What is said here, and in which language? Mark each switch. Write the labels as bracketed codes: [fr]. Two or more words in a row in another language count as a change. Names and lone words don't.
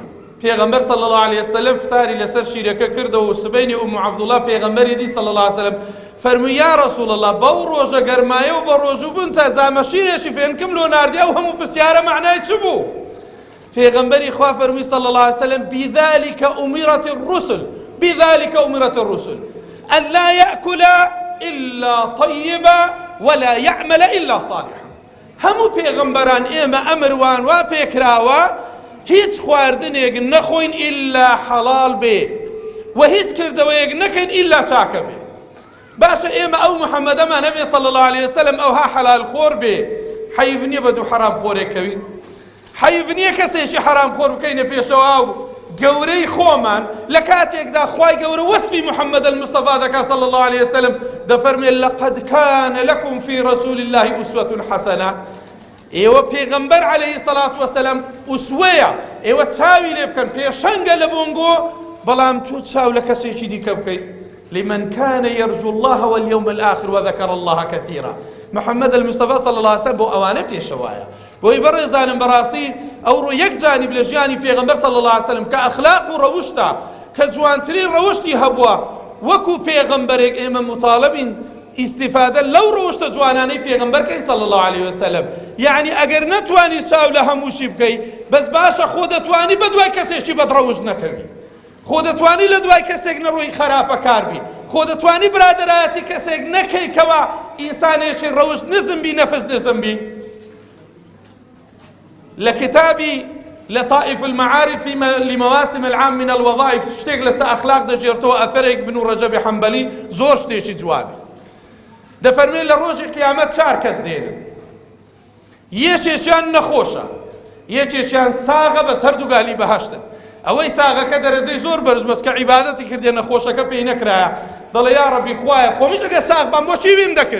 [ckb] پێغەمبەر [ar] صلی الله عليه وسلم [ckb] فتاری لەسەر شیرەکە کردەوە و سبەینی ئوم عەبدوڵڵاه پێغەمبەری دی [ar] صلی الله عليه وسلم [ckb] فەرمووی [ar] یا رەسوڵ الله [ckb] بەو ڕۆژە گەرمایە و بە ڕۆژوو بوون تا جامە شیرێکی فێنکم لۆ ناردی ئەو هەموو پرسیارە معنای چ بوو؟ پێغەمبەری خوا فەرمووی [ar] صلی الله عليه وسلم بذلك أمرت الرسل بذلك أمرت الرسل أن لا يأكل إلا طيبا ولا يعمل إلا صالحا. [ckb] همو پێغەمبەران ئێمە ئەمروان وا پێکراوە هیچ خواردنێک نەخۆین ئیلا حەڵال بێ و هیچ کردەوەیەک نەکەین ئیلا چاکە بێ. باشە ئێمە ئەو محەممەدەمان هەبێ [ar] صلی الله عليه وسلم [ckb] ئەوها حەلال خۆر بێ، حەیف نییە بە دوو حەرام خۆرێک کەوین، حەیف نییە کەسێکی حەرام خۆر بکەینە پێشەوە و گەورەی خۆمان لە کاتێکدا خوای گەورە وەسفی محەممەد المستەفا دەکا [ar] صلی الله عليه وسلم [ckb] دەفەرمێت [ar] لەقەد کان لەکم فی رەسوول الله ئوسوەة حەسەنە. [ckb] ئێوە پێغەمبەر [ar] عەلەیهی السەڵات وەسەلام [ckb] ئوسوەیە، ئێوە چاوی لێ بکەن پێشەنگە لە بۆنگۆ، بەڵام تۆ چاو لە کەسێکی دیکە بکەیت. [ar] لمن كان يرجو الله واليوم الآخر وذكر الله كثيرا. محمد المصطفى صلى الله عليه وسلم [ckb] بۆ ئەوانە پێشەوایە. بۆی بەڕێزانم بەڕاستی ئەوڕۆ یەک جانب لە ژیانی پێغەمبەر [ar] صلی الله عليه وسلم [ckb] کە ئەخلاق و ڕەوشتە کە جوانترین ڕەوشتی هەبووە، وەکو پێغەمبەرێک ئێمە مطالبین ئیستیفادە لەو ڕەوشتە جوانانەی پێغەمبەرکەی [ar] صلی الله عليه وسلم. [ckb] یعنی ئەگەر نەتوانی چاو لە هەمووشی بکەی بەس باشە خۆ دەتوانی بە دوای کەسێکی بەدڕەوشت نەکەوی، خۆ دەتوانی لە دوای کەسێک نەڕۆی خراپە کاربی، خۆ دەتوانی برادەرایەتی کەسێک نەکەی کەوا ئینسانێکی ڕەوشت نزم بی نەفس نزم بی. [ar] لكتابي لطائف المعارف لمواسم العام من الوظائف [ckb] شتێک لەسەر ئەخلاق دەجێڕتەوە ئەثەرێک بن و ڕەجەبی حەنبەلی زۆر شتێکی جوانە. دەفەرمێت لە ڕۆژی قیامەت چار کەس دێنن، یەکێکیان نەخۆشە، یەکێکیان ساغە بەس هەردوو گالی بەهەشتن. ئەوەی ساغەکە دەرەجەی زۆر بەرز بەس کە عیبادەتی کردێ نەخۆشەکە پێی نەکرایە، دەڵێ یا ڕەبی خوایە خۆمیش ئەگە ساغ بام بۆچی ویم دەکرد؟